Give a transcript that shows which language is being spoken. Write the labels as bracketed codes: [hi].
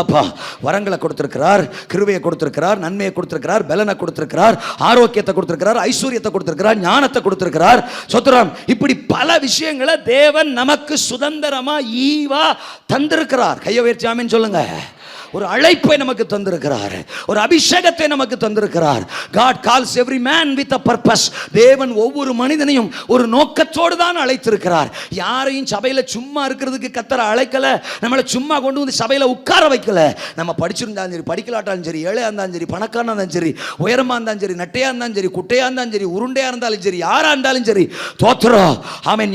[ta] அப்பா வரங்களை கொடுத்திருக்கிறார், கிருபையை கொடுத்திருக்கிறார், நன்மையை கொடுத்திருக்கிறார், பலனை கொடுத்திருக்கிறார், ஆரோக்கியத்தை கொடுத்திருக்கிறார், ஐஸ்வர்யத்தை கொடுத்திருக்கிறார், ஞானத்தை கொடுத்திருக்கிறார். சோத்திரம். இப்படி பல விஷயங்களை தேவன் நமக்கு சுதந்திரமா ஈவா தந்திருக்கிறார். கையை உயர்த்தி ஆமென் சொல்லுங்க. ஒரு அழைப்பை நமக்கு தந்திருக்கிறார், ஒரு அபிஷேகத்தை நமக்கு தந்திருக்கிறார். [en] God calls every man with a purpose. [ta] தேவன் ஒவ்வொரு மனிதனையும் ஒரு நோக்கத்தோடு தான் அழைத்திருக்கிறார். யாரையும் சபையில சும்மா இருக்கிறதுக்கு கர்த்தர் அழைக்கல, நம்மளை சும்மா கொண்டு வந்து சபையில உட்கார வைக்கல. நம்ம படிச்சிருந்தாலும் சரி, படிக்கலாட்டாலும் சரி, ஏழையா இருந்தாலும் சரி, பணக்காரனா இருந்தாலும் சரி, உயரமா இருந்தாலும் சரி, நட்டையா இருந்தாலும் சரி, குட்டையா இருந்தாலும் சரி, உருண்டையா இருந்தாலும் சரி, யாரா இருந்தாலும் சரி, தோத்திரம். ஆமென்.